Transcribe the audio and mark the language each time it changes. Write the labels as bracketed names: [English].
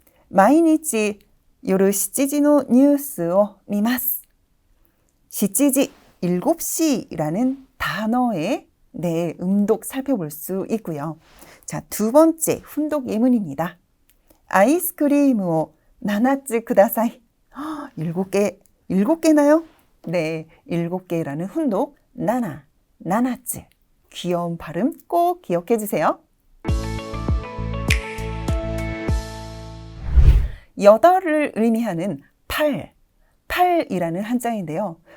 [Japanese] 毎日夜7時のニュースを見ます. [Korean] 7지, 7시라는 단어의 음독 살펴볼 수 있고요. 자, 두 번째 훈독 예문입니다. 아이스크림을 7つください. 7개, 7개나요? 네, 7개라는 훈독, 나나, 나나츠. 귀여운 발음 꼭 기억해 주세요. 8을 의미하는 8, 8이라는 한자인데요.